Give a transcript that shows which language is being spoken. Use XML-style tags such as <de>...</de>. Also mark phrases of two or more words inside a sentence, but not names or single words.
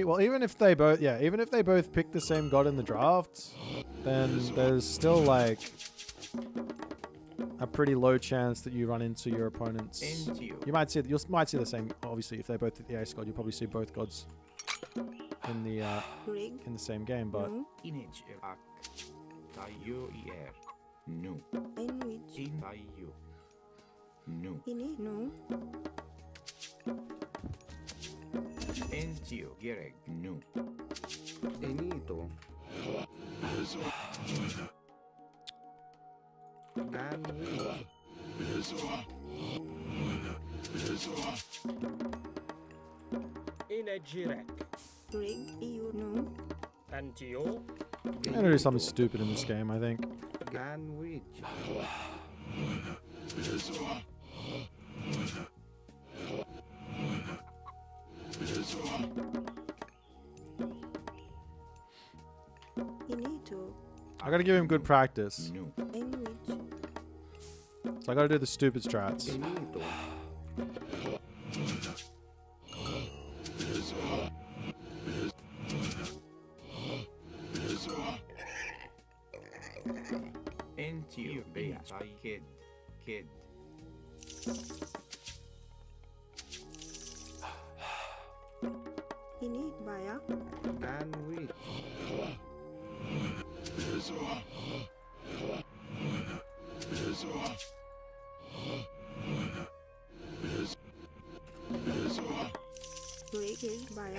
<en>Well, even if they both, even if they both pick the same god in the draft, then there's still like a pretty low chance that you run into your opponents. You might see the same. Obviously, if they both hit the ace god, you'll probably see both gods in the same game. But No. Entio. Gereg. No. Enito. And Inejirek. Rig. You know. Antio. I'm gonna do something stupid in this game, I think. and which? Finito. I gotta give him good practice. No. In which? So I gotta do the stupid strats. Enito. Entio. Bea. Kid. Kid. Finit Baya. And which? Rig is Baya.</en>